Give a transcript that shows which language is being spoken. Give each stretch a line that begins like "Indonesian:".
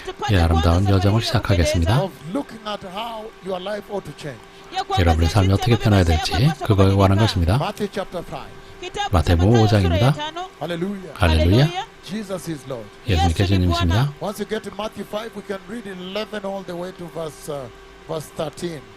Korean: 이 아름다운 여정을 시작하겠습니다.
English: of looking at how your life ought to change.
Korean: 여러분의 삶이 어떻게 변화해야 될지 그거에 관한 것입니다.
English: Matthew chapter 5.
Korean: 마태복음 5장입니다.
English: Hallelujah.
Korean: 할렐루야.
English: Jesus is Lord.
Korean: 예수님께 주님이십니다.
English: Once you get to Matthew 5, we can read 11 all the way to verse 13.